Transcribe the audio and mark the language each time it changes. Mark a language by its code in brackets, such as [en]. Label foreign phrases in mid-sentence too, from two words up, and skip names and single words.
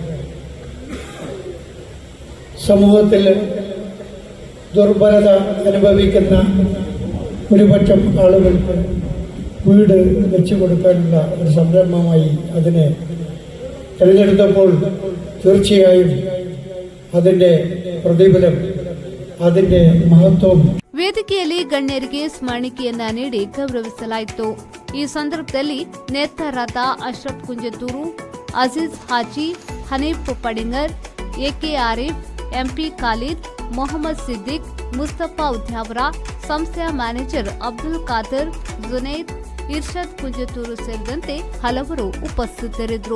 [ml] സമൂഹത്തിൽ ദുർബലത അനുഭവിക്കുന്ന ഒരുപറ്റം ആളുകൾക്ക് വീട് വെച്ചു കൊടുക്കാനുള്ള ഒരു സംരംഭമായി അതിനെ തിരഞ്ഞെടുത്തപ്പോൾ തീർച്ചയായും അതിൻ്റെ പ്രതിഫലം, അതിൻ്റെ മഹത്വം [kn] ವೇದಿಕೆಯಲ್ಲಿ ಗಣ್ಯರಿಗೆ ಸ್ಮರಣಿಕೆಯನ್ನ ನೀಡಿ ಗೌರವಿಸಲಾಯಿತು. ಈ ಸಂದರ್ಭದಲ್ಲಿ ನೇತಾರರಾದ ಅಶ್ರಫ್ ಕುಂಜತೂರು, ಅಜೀಜ್ ಹಾಜಿ, ಹನೀಫ್ ಪಡಿಂಗರ್, ಎಕೆ ಆರಿಫ್, ಎಂಪಿ ಖಾಲಿದ್, ಮೊಹಮ್ಮದ್ ಸಿದ್ದಿಕ್, ಮುಸ್ತಫಾ ಉದ್ಯಾವರ, ಸಂಸ್ಥೆಯ ಮ್ಯಾನೇಜರ್ ಅಬ್ದುಲ್ ಖಾದರ್, ಜುನೈದ್, ಇರ್ಷದ್ ಕುಂಜತೂರು ಸೇರಿದಂತೆ ಹಲವರು ಉಪಸ್ಥಿತರಿದ್ದರು.